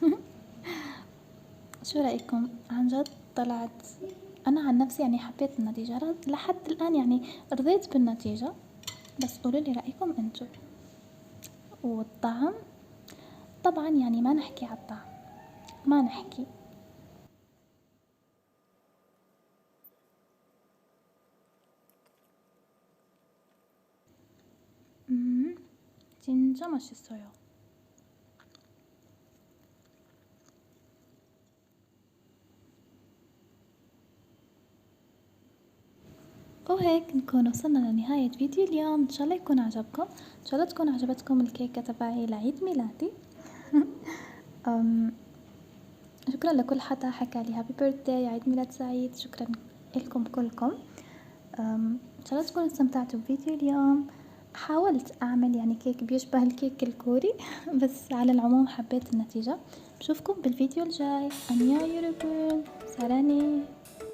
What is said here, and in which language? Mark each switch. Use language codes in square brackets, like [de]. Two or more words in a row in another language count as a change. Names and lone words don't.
[ar] شو رأيكم؟ عن جد طلعت، أنا عن نفسي يعني حبيت النتيجة لحد الآن، يعني رضيت بالنتيجة، بس قولوا لي رأيكم انتو. والطعم طبعا يعني ما نحكي على الطعم، ما نحكي. [ko] 진짜 맛있어요. [ar] وهيك نكون وصلنا لنهاية فيديو اليوم، إن شاء الله يكون عجبكم، إن شاء الله تكون عجبتكم الكيكة تبعي لعيد ميلادي. أم، شكرا لكل حدا حكى لي [en] happy birthday, [ar] عيد ميلاد سعيد، شكرا لكم كلكم. إن شاء الله تكونوا استمتعتوا بفيديو اليوم. حاولت أعمل يعني كيك بيشبه الكيك الكوري بس على العموم حبيت النتيجة. بشوفكم بالفيديو الجاي. [ko] 안녕 여러분. 사랑해.